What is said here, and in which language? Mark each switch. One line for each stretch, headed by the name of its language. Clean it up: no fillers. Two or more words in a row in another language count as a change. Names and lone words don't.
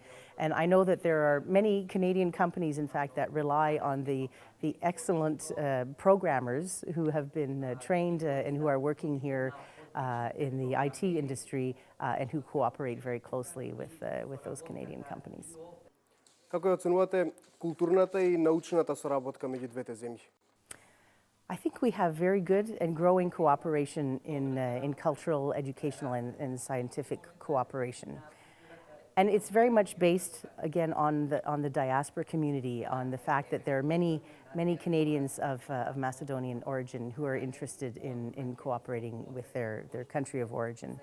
English: And I know that there are many Canadian companies, in fact, that rely on the excellent programmers who have been trained and who are working here in the IT industry and who cooperate very closely with those Canadian companies.
Macedonian: Како ја оценувате културната и научната соработка меѓу двете земји?
English: I think we have very good and growing cooperation in cultural, educational, and scientific cooperation. And it's very much based, again, on the diaspora community, on the fact that there are many Canadians of Macedonian origin who are interested in cooperating with their country of origin.